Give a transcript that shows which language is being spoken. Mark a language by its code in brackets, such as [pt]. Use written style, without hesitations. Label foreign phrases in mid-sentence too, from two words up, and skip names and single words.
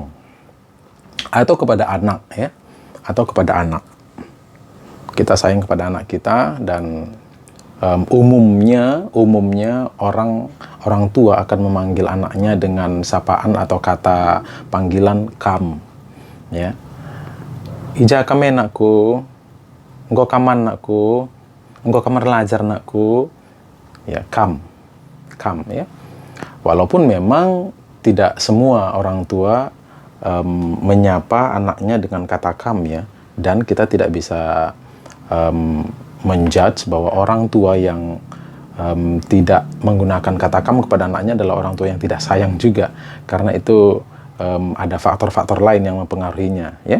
[id] Atau kepada anak ya, atau kepada anak. Kita sayang kepada anak kita, dan umumnya orang tua akan memanggil anaknya dengan sapaan atau kata panggilan kam ya. [btx] Ija kame nakku, engko kaman nakku, engko kamar lajar nakku, ya, kam ya. [id] Walaupun memang tidak semua orang tua menyapa anaknya dengan kata kam ya, dan kita tidak bisa menjudge bahwa orang tua yang tidak menggunakan kata kam kepada anaknya adalah orang tua yang tidak sayang juga, karena itu ada faktor-faktor lain yang mempengaruhinya ya.